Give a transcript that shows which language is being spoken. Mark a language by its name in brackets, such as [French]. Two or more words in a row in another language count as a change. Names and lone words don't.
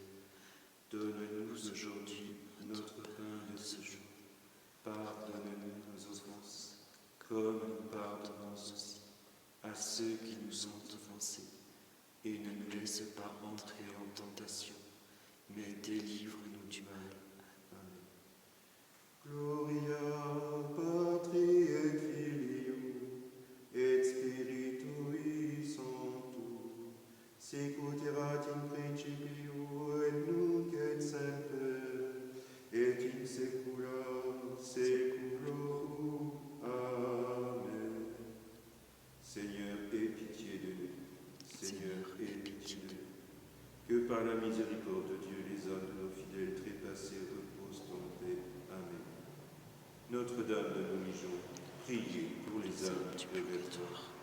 [French] Donne-nous aujourd'hui notre pain de ce jour. Pardonne-nous nos offenses, comme nous pardonnons aussi à ceux qui nous ont offensés. Et ne nous laisse pas entrer en tentation, mais délivre-nous du mal. Amen. [Latin] Gloria Patri et Filio et Spiritui Sancto, sicut erat in principio et nunc et semper et in saecula saeculorum. Amen. [French] Seigneur, aie pitié de nous. Seigneur, aie pitié de nous. Que par la miséricorde de Dieu, les âmes de nos fidèles trépassés reposent en paix. Amen. Notre-Dame de Montligeon, priez pour les âmes du purgatoire.